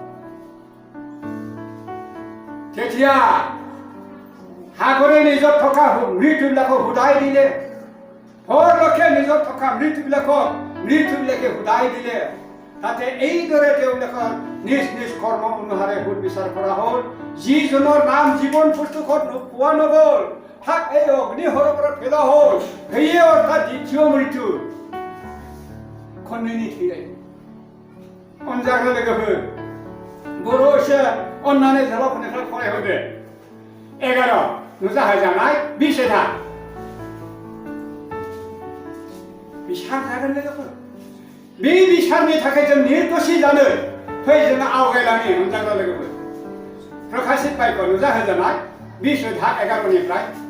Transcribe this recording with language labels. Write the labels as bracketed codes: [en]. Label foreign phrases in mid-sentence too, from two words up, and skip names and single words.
[as] তেতিয়া সাগৰে নিজৰ থকা মৃত্যুবিলাকক শুধাই দিলে ভৰলক্ষে নিজৰ থকা মৃত্যুবিলাকে শুধাই দিলে তাতে এইদৰে তেওঁলোকৰ নিজ কৰ্ম অনুসাৰে ভোট বিচাৰ কৰা হ'ল যিজনৰ নাম জীৱন পুস্তকত পোৱা নগ'ল তাক এই অগ্নিহৰৰ পৰা পেলোৱা হ'ল সেয়ে অৰ্থাৎ দ্বিতীয় মৃত্যু [brx] खननैनि थैनाय अनजाग्रा लोगोफोर बर' एसे अननानै झलकनिफ्राय फरायहरदो 11 नुजाहोजानाय बिसायथा बिसार जागोन लोगोफोर बे बिसारनि थाखाय जों निर्दोषि जानो फै जोङो आवगायलांनि अनजाग्रा लोगोफोर प्रकाशित बाक्य नुजाहोजानाय 20:11निफ्राय